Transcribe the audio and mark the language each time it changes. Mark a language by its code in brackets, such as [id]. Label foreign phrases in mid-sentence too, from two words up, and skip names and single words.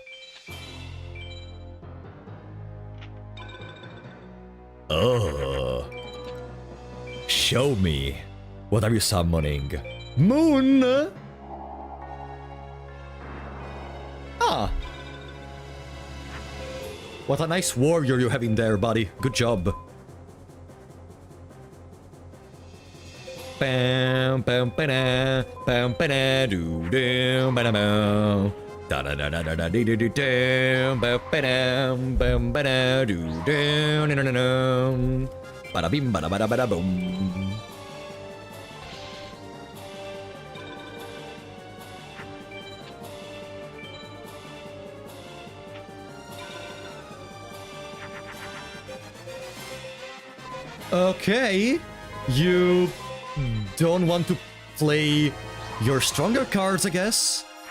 [en] Oh. Show me. What are you summoning? Moon! Ah! What a nice warrior you have in there, buddy. Good job. Bam, bam, ba-da, bam, ba-da, do, do, ba-da, da da da da da da dee dee dee dam, ba ba bam ba da do down na na na, bada bim bada bada bada boom. Okay, you don't want to play your stronger cards, I guess?